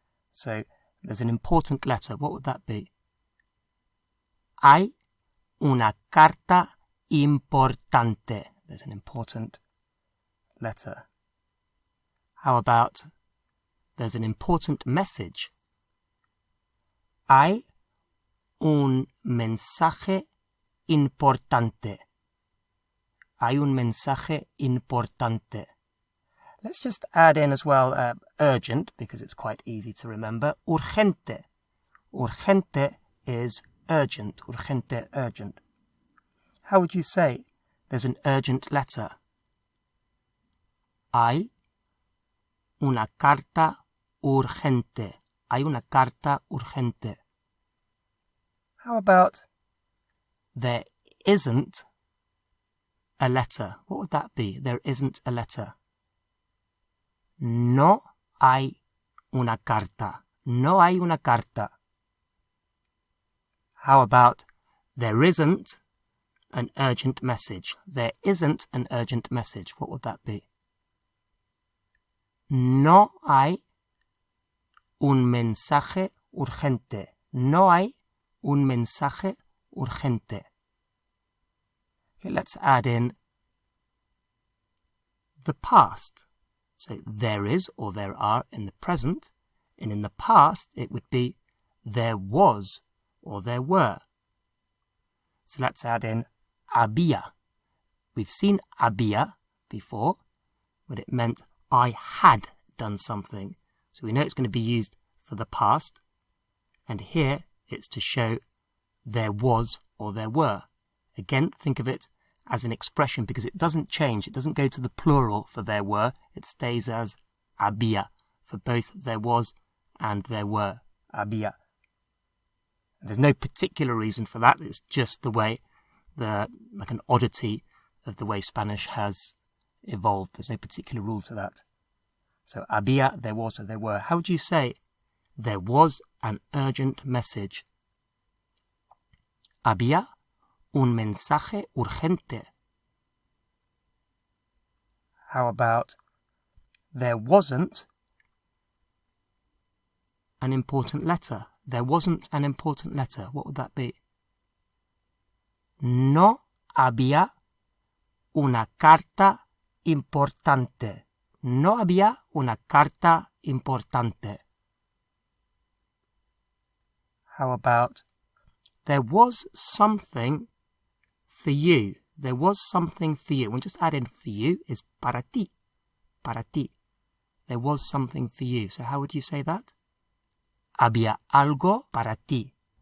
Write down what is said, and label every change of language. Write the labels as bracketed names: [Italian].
[English] So there's an important letter. What would that be? [Spanish] Hay una carta importante. [English] There's an important letter. How about there's an important message? [Spanish] Hay un mensaje importante. Hay un mensaje importante. [English] Let's just add in as well urgent, because it's quite easy to remember. Urgente. Urgente is urgent. Urgente, urgent. How would you say there's an urgent letter? [Spanish] Hay una carta urgente. Hay una carta urgente. [English] How about there isn't a letter? What would that be? There isn't a letter. [Spanish] No hay una carta. No hay una carta. [English] How about there isn't an urgent message? There isn't an urgent message. What would that be? [Spanish] No hay un mensaje urgente. No hay un mensaje urgente. [English] Okay, let's add in the past. So there is or there are in the present, and in the past it would be there was or there were. So let's add in había. We've seen había before, but it meant I had done something. So we know it's going to be used for the past, and here it's to show there was or there were. Again, think of it as an expression because it doesn't change. It doesn't go to the plural for there were. It stays as había for both there was and there were. Había. There's no particular reason for that. It's just the way, like an oddity of the way Spanish has evolved. There's no particular rule to that. So había, there was or there were. How would you say there was an urgent message? [Spanish] Había un mensaje urgente. [English] How about there wasn't an important letter? There wasn't an important letter. What would that be? [Spanish] No había una carta importante. No había una carta importante. [English] How about there was something for you? there was something for you. We'll just add in for you is [Spanish] para ti. Para ti. [English] There was something for you. So how would you say that? [Spanish] Había algo para ti.